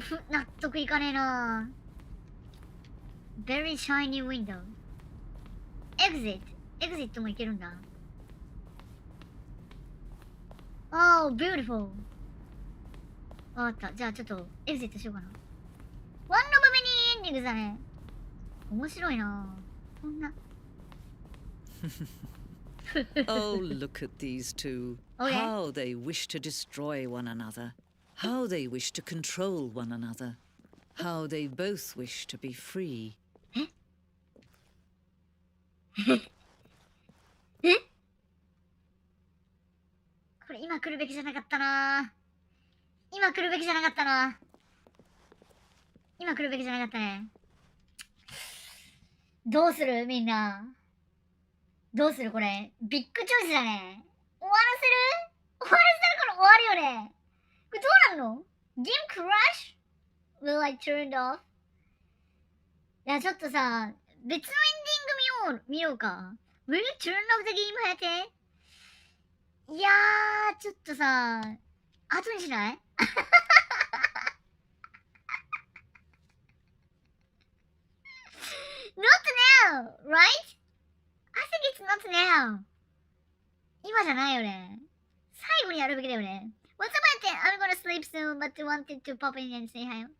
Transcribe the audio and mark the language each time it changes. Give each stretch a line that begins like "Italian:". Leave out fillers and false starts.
Japanese: 納得いかねえな
English: Very shiny window
Japanese: Exit も行けるんだ
English: Oh, beautiful
Japanese: わかったじゃあちょっとエグジットしようかなワンロブミニエンディングだね面白いなこんな
English: Oh, look at these two. Okay. How they wish to destroy one another. How they wish to control one another. How they both wish to be free.
Japanese: これ今今来るべきじゃなかったな。今来るべきじゃなかったな。今来るべきじゃなかったね。どうするみんな。どうするこれ。ビッグチョイスだね。終わらせる終わらせたらこれ終わるよね。これどうなんの ?
English: Game Crash? Will I turn off?
Japanese: いや、ちょっとさ、別のエンディング見ようか。
English: Will you turn off the game, はやて？
Japanese: いやー、ちょっとさ、後にしない？
English: Not now, right? I think it's not now.
Japanese: 今じゃないよね。最後にやるべきだよね。
English: What's about it? I'm gonna sleep soon, but wanted to pop in and say hi.